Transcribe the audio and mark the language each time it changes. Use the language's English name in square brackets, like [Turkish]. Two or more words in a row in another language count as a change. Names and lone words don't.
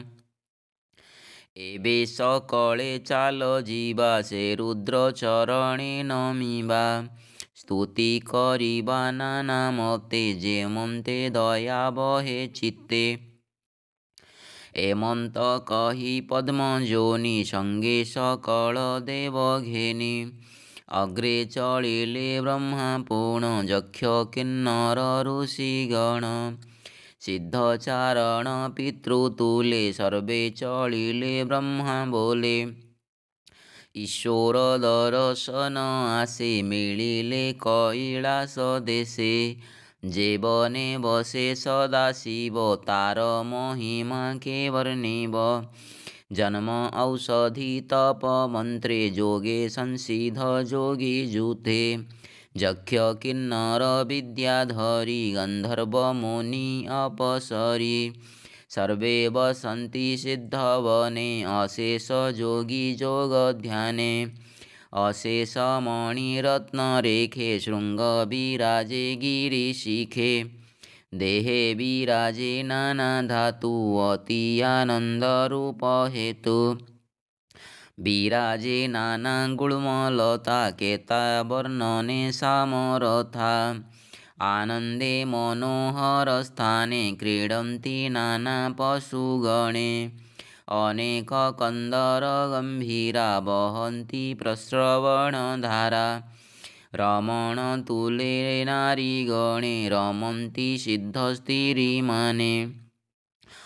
[Odia] ଏବେ ସକଳେ ଚାଲ ଜୀବା ସେ ରୁଦ୍ର ଚରଣେ ନମିବା ସ୍ତୁତି କରିବା ନାନା ମତେ ଜେମନ୍ତେ ଦୟା ବହେ ଚିତ୍ତେ ଏମନ୍ତ କହି ପଦ୍ମଜୋନି ସଙ୍ଗେ ସକଳ ଦେବ ଘେନି ଅଗ୍ରେ ଚଳିଲେ ବ୍ରହ୍ମା ପୂର୍ଣ୍ଣ ଯକ୍ଷ କିନ୍ନର ଋଷିଗଣ ସିଦ୍ଧଚାରଣ ପିତୃତୁଲେ ସର୍ବେ ଚଳିଲେ ବ୍ରହ୍ମା ବୋଲେ ଈଶ୍ୱର ଦର୍ଶନ ଆସେ ମିଳିଲେ କୈଳାସ ଦେଶେ ଜେବନେ ବସେ ସଦାଶିବ ତାର ମହିମା କେ ବର୍ଣ୍ଣିବ ଜନ୍ମ ଔଷଧି ତପ ମନ୍ତ୍ରେ ଜୋଗେ ସଂସିଧ ଜୋଗୀ ଜୂଥେ ଯକ୍ଷ କିନ୍ନର ବିଦ୍ୟାଧରୀ ଗନ୍ଧର୍ବ ମୁନି ଅପସରୀ ସର୍ବେ ବସନ୍ତି ସିଦ୍ଧବନେ ଅଶେଷ ଜୋଗୀ ଜୋଗ ଧ୍ୟାନେ ଅଶେଷ ମଣିରତ୍ନରେଖେ ଶୃଙ୍ଗ ବିରାଜେ ଗିରିଶିଖେ ଦେହେ ବିରାଜେ ନାନା ଧାତୁ ଅତି ଆନନ୍ଦ ରୂପ ହେତୁ ବିରାଜେ ନାନା ଗୁଳ୍ମଲତା କେତା ବର୍ଣ୍ଣନେ ସାମରଥା ଆନନ୍ଦେ ମନୋହର ସ୍ଥାନେ କ୍ରୀଡନ୍ତି ନାନା ପଶୁଗଣେ ଅନେକ କନ୍ଦର ଗମ୍ଭୀରା ବହନ୍ତି ପ୍ରସ୍ରବଣଧାରା ରମଣ ତୁଲେ ନାରୀଗଣେ ରମନ୍ତି ସିଦ୍ଧସ୍ତିରିମାନେ